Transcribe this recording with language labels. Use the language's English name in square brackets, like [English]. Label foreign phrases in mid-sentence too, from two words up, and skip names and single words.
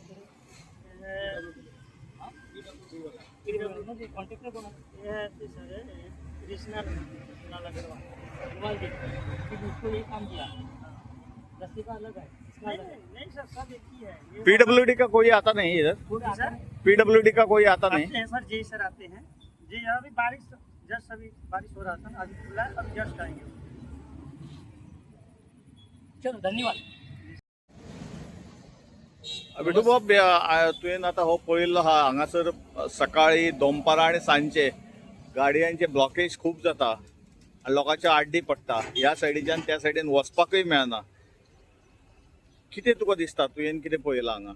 [Hindi] कॉन्ट्रैक्टर कौन है सर कृष्णा लाल अग्रवाल जी उसको ये काम किया रस्ते का अलग है नहीं सर सब एक ही है पीडब्ल्यूडी का कोई आता नहीं इधर पीडब्ल्यूडी का कोई आता नहीं सर जी सर आते हैं जी अभी बारिश जस्ट अभी बारिश हो रहा था अभी खुला अब जस्ट आएंगे चलो धन्यवाद [Konkani] विठूबाब तुवें आता हो पळयल्लो हा हांगासर सकाळी दनपारां आनी सांजचे गाडयांचे ब्लॉकेज खूब जाता आनी लोकांचे आड्डी पडटा ह्या सायडीच्यान त्या सायडीन वचपाकूय मेळना कितें तुका दिसता तुवें कितें पळयलां हांगा